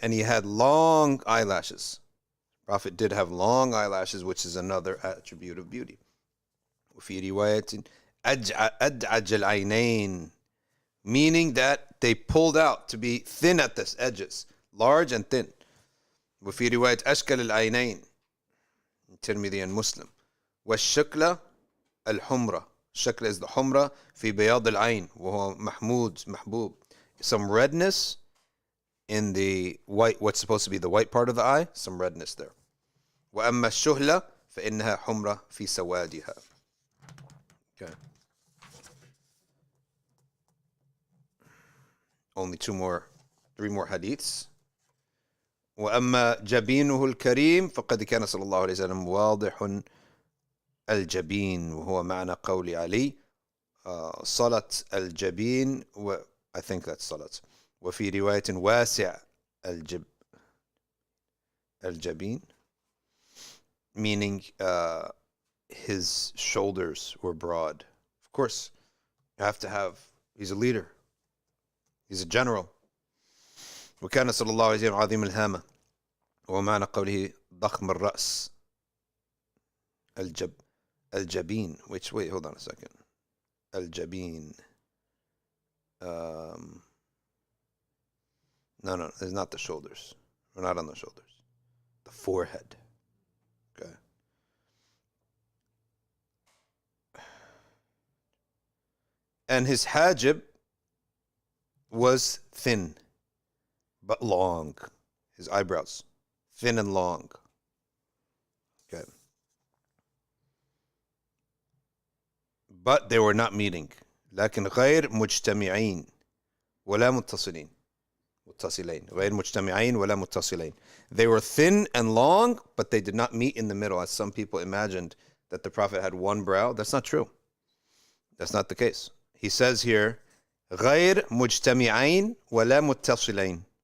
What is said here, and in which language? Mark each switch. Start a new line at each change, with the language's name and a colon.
English: And he had long eyelashes. Prophet did have long eyelashes, which is another attribute of beauty.
Arabic: وفي رواية أدعج العينين,
English: meaning that they pulled out to be thin at the edges, large and thin.
Arabic: وفي رواية أشكل العينين,
English: Tirmidhi and Muslim.
Arabic: والشكل الحمرة. الشكل
English: is the humra
Arabic: في بياض العين وهو محبوب.
English: Some redness in the white, what's supposed to be the white part of the eye, some redness there.
Arabic: وأما الشهلة فإنها حمرة في سوادها.
English: Okay. Only three more hadiths.
Arabic: وأما جبينه الكريم فقد كان صلى الله عليه وسلم واضح الجبين وهو معنى قول علي صلت الجبين
English: I think that's
Arabic: صلت. وفي رواية واسع الجبين,
English: meaning his shoulders were broad. Of course, you have to have, he's a leader. He's a general.
Arabic: وكان صلى الله عليه وسلم عظيم الهامة ومعنى قوله ضخم الرأس الجبين,
English: wait, hold on a second.
Arabic: الجبين.
English: No, it's not the shoulders. We're not on the shoulders. The forehead. Okay. And his hajib was thin, but long. His eyebrows, thin and long. Okay. But they were not meeting.
Arabic: لكن غير مجتمعين ولا متصلين. غير مجتمعين ولا متصلين.
English: They were thin and long, but they did not meet in the middle, as some people imagined that the Prophet had one brow. That's not true. That's not the case. He says here,
Arabic: غير مجتمعين ولا متصلين.